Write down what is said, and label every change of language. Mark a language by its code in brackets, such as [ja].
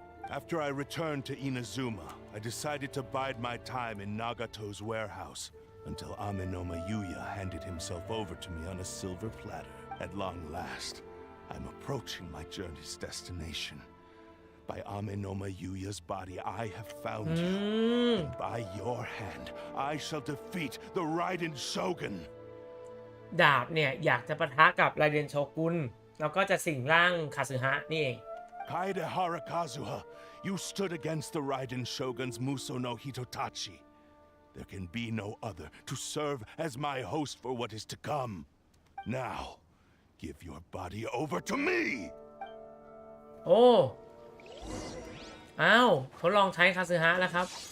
[en] After I returned to Inazuma, I decided to bide my time in Nagato's warehouse until Amenomeyuya handed himself over to me on a silver platter. At long last, I'm approaching my journey's destination. By Amenomeyuya's body, I have found you. And by your hand, I shall defeat the Raiden Shogun. [th] ดาบเนี่ยอยากจะปะทะกับไรเดนโชกุนแล้วก็จะสิงร่างคาสึฮะนี่เอง [en] Kaidehara Kazuha, you stood against the Raiden Shogun's Muso no Hitotachi. There can be no other to serve as my host for what is to come. Now, give your body over to me! [th] โอ้อ้าวทดลองใช้คาสึฮะแล้วครับ